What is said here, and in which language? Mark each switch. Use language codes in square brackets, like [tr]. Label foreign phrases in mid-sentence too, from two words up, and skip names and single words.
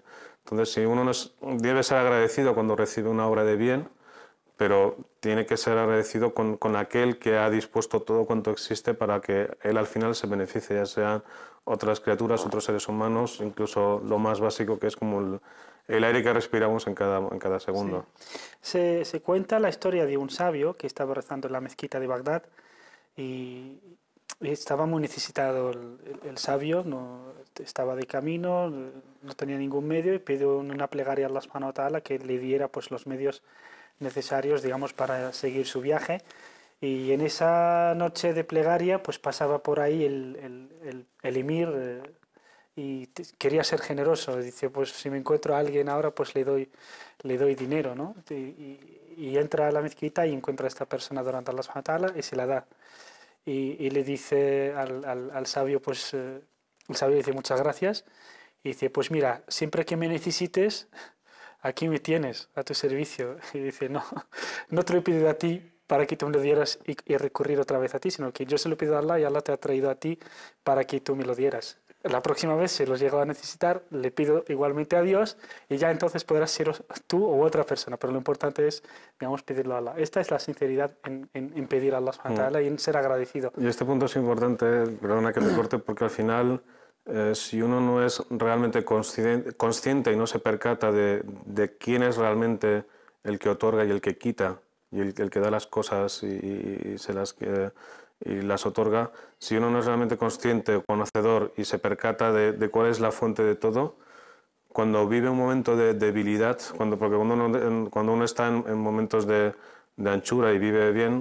[es] Entonces, si uno debe ser agradecido cuando recibe una obra de bien, pero tiene que ser agradecido con aquel que ha dispuesto todo cuanto existe para que él al final se beneficie, ya sean otras criaturas, otros seres humanos, incluso lo más básico que es como el aire que respiramos en cada segundo. Sí. Se cuenta la historia de un sabio que estaba rezando en la mezquita de Bagdad y estaba muy necesitado el sabio, estaba de camino, no tenía ningún medio y pidió una plegaria a [ar] الله سبحانه وتعالى [es] que le diera pues los medios necesarios, digamos, para seguir su viaje. Y en esa noche de plegaria pues pasaba por ahí el emir y quería ser generoso. Dice, pues si me encuentro a alguien ahora pues le doy dinero, ¿no? Y entra a la mezquita y encuentra a esta persona durante [ar] الله سبحانه وتعالى [es] y se la da. Y le dice al sabio, pues el sabio dice muchas gracias y dice, pues mira, siempre que me necesites, aquí me tienes, a tu servicio. Y dice, no te lo he pedido a ti para que tú me lo dieras y recurrir otra vez a ti, sino que yo se lo pido a Allah y Allah te ha traído a ti para que tú me lo dieras. La próxima vez, si los llego a necesitar, le pido igualmente a Dios y ya entonces podrás ser tú o otra persona, pero lo importante es, digamos, pedirlo a Allah. Esta es la sinceridad en pedir a [ar] الله سبحانه وتعالى [es] y en ser agradecido. Y este punto es importante, perdona que te corte, porque al final, si uno no es realmente consciente y no se percata de quién es realmente el que otorga y el que quita, y el que da las cosas y las otorga, si uno no es realmente consciente o conocedor y se percata de cuál es la fuente de todo, cuando vive un momento de debilidad, porque cuando uno está en momentos de anchura y vive bien,